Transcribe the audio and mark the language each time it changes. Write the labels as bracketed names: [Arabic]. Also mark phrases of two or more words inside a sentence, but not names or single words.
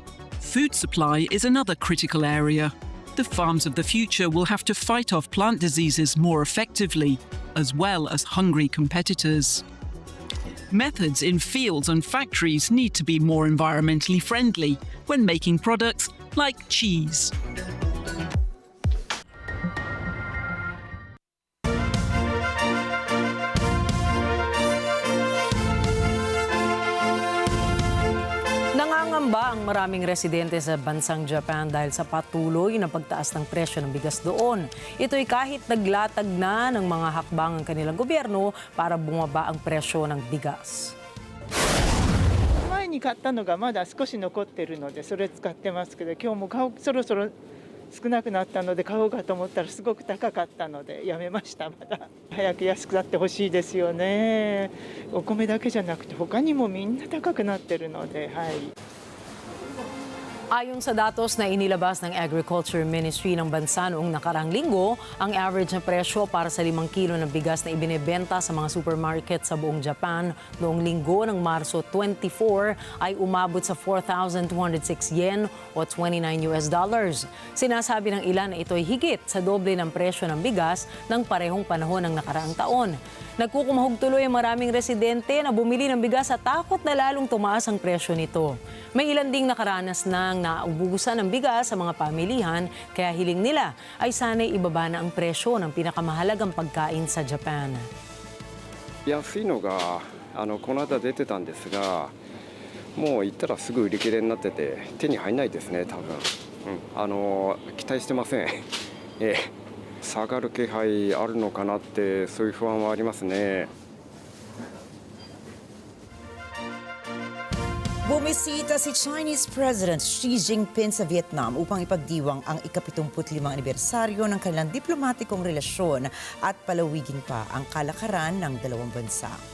[English] Food supply is another critical area. The farms of the future will have to fight off plant diseases more effectively, as well as hungry competitors. Methods in fields and factories need to be more environmentally friendly when making products like cheese. [Filipino] Nangangamba ang maraming residente sa bansang Japan dahil sa patuloy na pagtaas ng presyo ng bigas doon. Ito'y kahit naglatag na ng mga hakbang ang kanilang gobyerno para bumaba ang presyo ng bigas. [Japanese] 前に買ったのがまだ少し残ってるのでそれ使ってますけど今日もそろそろ少なくなったので買おうかと思ったらすごく高かったのでやめましたまだ早く安くなってほしいですよねお米だけじゃなくて他にもみんな高くなってるのではい [Filipino] Ayon sa datos na inilabas ng [English] Agriculture Ministry [Filipino] ng bansa noong nakarang linggo, ang average na presyo para sa 5 kilo ng bigas na ibinebenta sa mga supermarket sa buong Japan noong linggo ng Marso 24 ay umabot sa 4,206 yen o $29. Sinasabi ng ilan na ito ay higit sa doble ng presyo ng bigas ng parehong panahon ng nakaraang taon. Nagkukumahog tuloy ang maraming residente na bumili ng bigas at takot na lalong tumaas ang presyo nito. May ilan ding nakaranas ng naubusan ng bigas sa mga pamilihan kaya hiling nila ay sana'y ibaba na ang presyo ng pinakamahalagang pagkain sa Japan. [Japanese] 安いのがこの間出てたんですが、もう行ったらすぐ売り切れになってて手に入らないですね多分。期待してません。下がる気配あるのかなってそういう不安はありますね。 [Filipino] Bumisita si [English] Chinese President [Filipino] Xi Jinping sa Vietnam upang ipagdiwang ang ika-75 anibersaryo ng kanilang diplomatikong relasyon at palawigin pa ang kalakaran ng dalawang bansa.